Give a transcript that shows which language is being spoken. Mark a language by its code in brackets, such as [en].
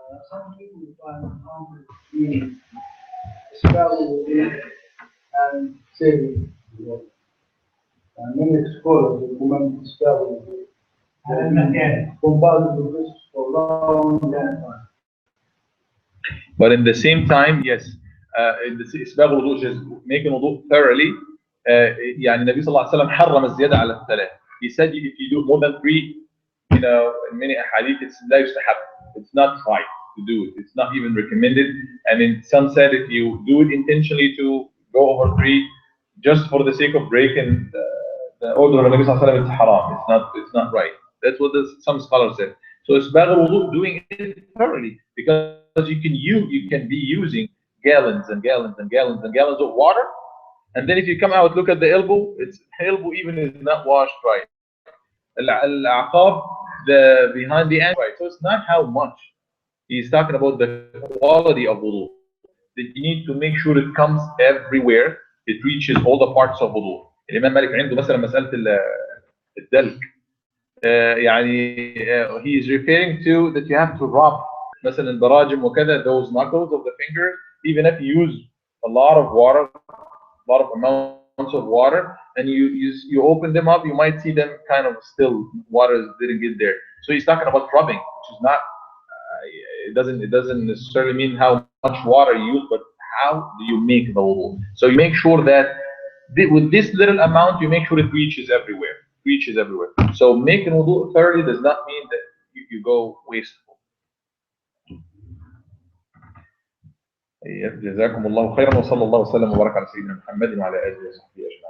[en] Some people find being spelled and saving. Many scholars recommend spelling compatible with this for long time. But in the same time, yes, in the [ar] إسباغ الوضوء, [en] just making wudu thoroughly. [ar] يعني النبي صلى الله عليه وسلم حرم الزيادة على الثلاث. [en] He said if you do more than 3, in many hadith, it's [ar] لا يستحب. [en] It's not right to do it. It's not even recommended. And in some said if you do it intentionally to go over 3, just for the sake of breaking the order of the Nabi sallallahu alaihi wasallam, it's haram. It's not right. That's what some scholars said. So isbagh al-wudu, doing it thoroughly, because you can be using gallons and gallons and gallons and gallons of water, and then if you come out, look at the elbow. Its elbow even is not washed right. Al-aqab, the behind the ankle, right. So it's not how much. He's talking about the quality of wudu. that you need to make sure it comes everywhere, it reaches all the parts of wudu. [ar] الإمام مالك عنده مثلا مسألة الدلك. يعني [en] he is referring to that you have to rub [ar] مثلا البراجم وكذا, [en] those knuckles of the fingers, even if you use a lot of water, a lot of amounts of water, and you open them up, you might see them kind of still, water didn't get there. So he's talking about rubbing, which is not, it doesn't necessarily mean how much water you use, but how do you make the wudu. So you make sure that with this little amount, you make sure it reaches everywhere. So making wudu thoroughly does not mean that you go wasteful. [ar] جزاكم الله خيرا وصلى الله وسلم وبارك على سيدنا محمد وعلى اله وصحبه.